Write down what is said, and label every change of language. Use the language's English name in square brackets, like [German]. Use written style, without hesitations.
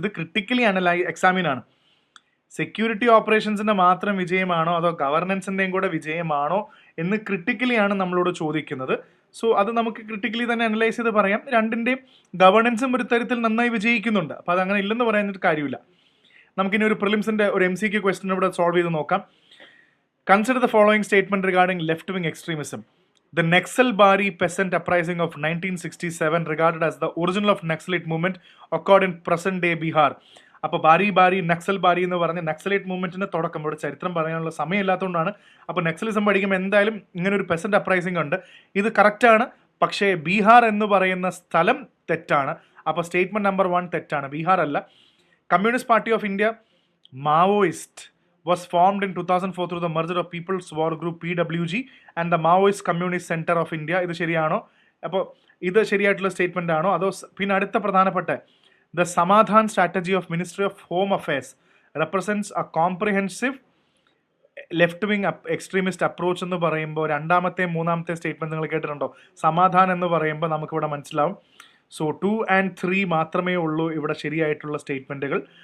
[Malayalam] ഇത് critically എക്സാമിനാണ്. Security ഓപ്പറേഷൻസിന്റെ മാത്രം വിജയമാണോ അതോ ഗവർണൻസിന്റെയും കൂടെ വിജയമാണോ എന്ന് ക്രിട്ടിക്കലിയാണ് നമ്മളോട് ചോദിക്കുന്നത്. സോ അത് നമുക്ക് ക്രിട്ടിക്കലി തന്നെ അനലൈസ് ചെയ്ത് പറയാം. രണ്ടിൻ്റെയും ഗവേണൻസും ഒരു തരത്തിൽ നന്നായി വിജയിക്കുന്നുണ്ട്. അപ്പോൾ അതങ്ങനെ ഇല്ലെന്ന് പറയാനൊരു കാര്യമില്ല. നമുക്കിനി ഒരു പ്രിലിംസിന്റെ ഒരു MCQ ക്വസ്റ്റ്യൻ ഇവിടെ സോൾവ് ചെയ്ത് നോക്കാം. [English] Consider the following statement regarding left wing extremism. The Naxalbari peasant uprising of 1967 regarded as the original of Naxalite movement occurred in present day Bihar. [Malayalam] അപ്പോൾ ബാരി നക്സൽ എന്ന് പറഞ്ഞ നക്സലൈറ്റ് മൂവ്മെന്റിന്റെ തുടക്കം, ഇവിടെ ചരിത്രം പറയാനുള്ള സമയമില്ലാത്തതുകൊണ്ടാണ്. അപ്പോൾ നക്സലിസം പഠിക്കുമ്പോൾ എന്തായാലും ഇങ്ങനെ ഒരു പെസന്റ് അപ്രൈസിംഗ് ഉണ്ട്. ഇത് കറക്റ്റാണ്, പക്ഷേ ബീഹാർ എന്ന് പറയുന്ന സ്ഥലം തെറ്റാണ്. അപ്പോൾ സ്റ്റേറ്റ്മെന്റ് നമ്പർ 1 തെറ്റാണ്, ബീഹാർ അല്ല. [English] Communist Party of India Maoist was formed in 2004 through the merger of People's War Group PWG and the Maoist Communist Center of India. [Malayalam] ഇത് ശരിയാണോ? അപ്പോൾ ഇത് ശരിയായിട്ടുള്ള സ്റ്റേറ്റ്മെന്റ് ആണോ? അതോ പിന്നെ അടുത്ത പ്രധാനപ്പെട്ട [English] the Samadhan strategy of Ministry of Home Affairs represents a comprehensive left wing extremist approach [Malayalam] എന്ന് പറയുമ്പോൾ രണ്ടാമത്തെയും മൂന്നാമത്തെ സ്റ്റേറ്റ്മെന്റ് നിങ്ങൾ കേട്ടിട്ടുണ്ടോ? സമാധാൻ എന്ന് പറയുമ്പോൾ നമുക്കിവിടെ മനസ്സിലാവും. സോ 2 and 3 മാത്രമേ ഉള്ളൂ ഇവിടെ ശരിയായിട്ടുള്ള സ്റ്റേറ്റ്മെന്റുകൾ.